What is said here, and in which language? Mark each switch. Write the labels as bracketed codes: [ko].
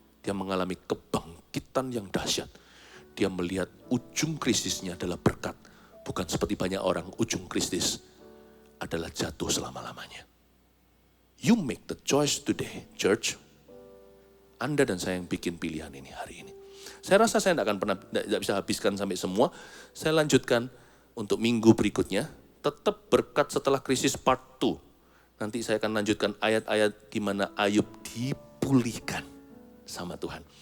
[id] Dia mengalami kebangkitan yang dahsyat. Dia melihat ujung krisisnya adalah berkat. Bukan seperti banyak orang, ujung krisis adalah jatuh selama-lamanya. [en] You make the choice today, church. [id] Anda dan saya yang bikin pilihan ini hari ini. Saya rasa saya tidak bisa habiskan sampai semua. Saya lanjutkan untuk minggu berikutnya. Tetap berkat setelah krisis part 2. Nanti saya akan lanjutkan ayat-ayat di mana Ayub dipulihkan sama Tuhan.